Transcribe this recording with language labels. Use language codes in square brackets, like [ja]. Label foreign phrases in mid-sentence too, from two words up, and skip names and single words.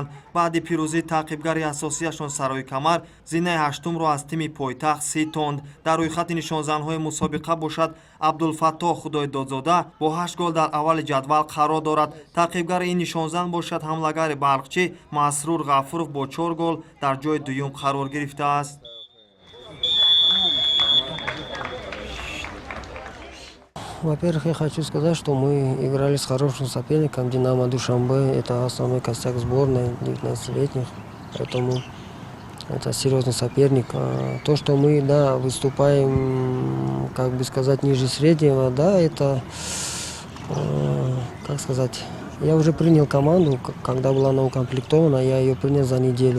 [tg] баъди пирӯзии таъқибгари асосияшон Сарои Камар зинаи ҳаштумро аз тими пойтахт ситонд. дар рӯйхати нишонзанҳои мусобиқа бошад Абдулфаттоҳ Худоидодзода бо 8 гол дар аввали ҷадвал қарор дорад. таъқибгари ин нишонзан бошад ҳамлагари балхчӣ Масрур Ғафуров бо 4 гол дар ҷои дуюм қарор гирифтааст. [ru] Во-первых, я хочу сказать, что мы играли с хорошим соперником «Динамо Душанбе». Это основной костяк сборной 19-летних, поэтому это серьезный соперник. То, что мы, да, выступаем, как бы сказать, ниже среднего, да, это, как сказать, я уже принял команду, когда была она укомплектована, я ее принял за неделю.